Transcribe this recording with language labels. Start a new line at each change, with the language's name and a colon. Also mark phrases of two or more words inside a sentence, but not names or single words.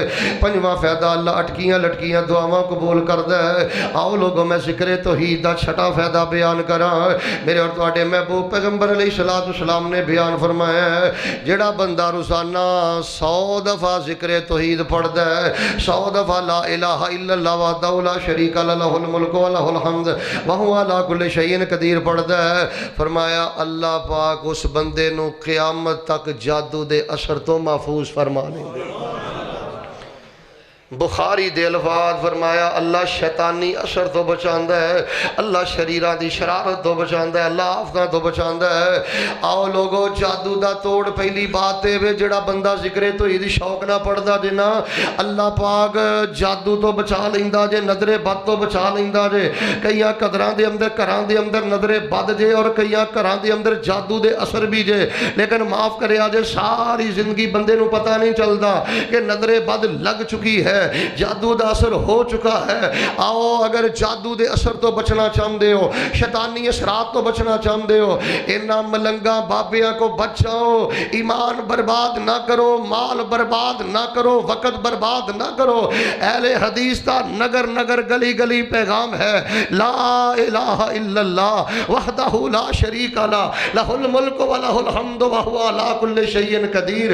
Punjabi: پنجواں فائدہ اللہ اٹکیاں لٹکیاں دعاواں قبول کردا ہے. آؤ لوگوں میں ذکر توحید دا چھٹا فائدہ بیان کرا. میرے اور تہاڈے محبوب پیغمبر علیہ السلام نے بیان فرمایا ہے جیہڑا بندہ روزانہ 100 دفعہ ذکر توحید پڑھدا ہے، 100 دفعہ जिक्र तौहीद पढ़दा है, 100 दफ़ा
Arabic: لا إله إلا الله وحده لا شريك له الملك وله الحمد وهو على كل شيء قدير
Punjabi: پڑھدا ہے. فرمایا اللہ پاک اس بندے نوں قیامت تک جادو دے اثر توں محفوظ فرما لینگے. بخاری دے الفاظ فرمایا اللہ شیطانی اثر توں بچاندا ہے، اللہ شریراں دی شرارت توں بچاندا ہے، اللہ آفتاں توں بچاندا ہے. آؤ لوگو جادو دا توڑ پہلی بات ہے جیہڑا بندہ ذکر توحید شوق نا پڑھدا جے نا اللہ پاک جادو توں بچا لیندا جے، نظرے بد توں بچا لیندا جے. کئیاں قدراں دے اندر گھراں دے اندر نظرے بد جے اور کئیاں گھراں دے اندر جادو دے اثر بھی جے، لیکن معاف کرے جے ساری زندگی بندے نوں پتا نہیں چلدا کہ نظرے بد لگ چکی ہے. ہے، جادو دا اثر ہو چکا ہے۔ آؤ اگر جادو دے اثر تو بچنا چاہتے ہو، شیطانی اثرات تو بچنا چاہتے ہو، انہاں ملنگاں بابیاں کو بچاؤ، ایمان برباد نہ کرو، مال برباد نہ کرو، وقت برباد نہ کرو۔
Urdu: اہل حدیث کا نگر نگر گلی گلی پیغام ہے،
Arabic: لا الہ الا اللہ وحدہ لا شریک لہ لہ الملک و لہ الحمد وہو علی کل شیء قدیر۔